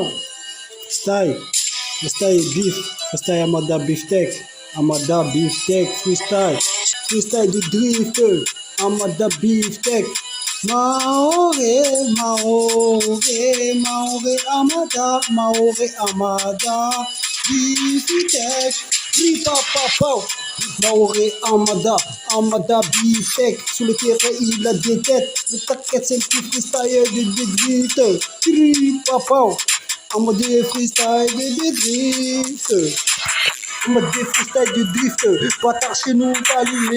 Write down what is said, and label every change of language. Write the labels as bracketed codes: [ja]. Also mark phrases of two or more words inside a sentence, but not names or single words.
[en] Style, style beef, style Amada beefsteak, Amada beefsteak, freestyle, [fr] freestyle du drift, [en] Amada beefsteak. Maore, Maore, Maore, Amada, Maore, Amada, beefsteak, free pow, pow, pow. Maore, Amada, Amada beefsteak, [fr] sous le terrain il a des têtes, le taquet c'est le petit freestyle du drift, [en] free pow, pow. [fr] En mode freestyle de drift. En mode freestyle de drift. Bâtard chez nous, pas allumé.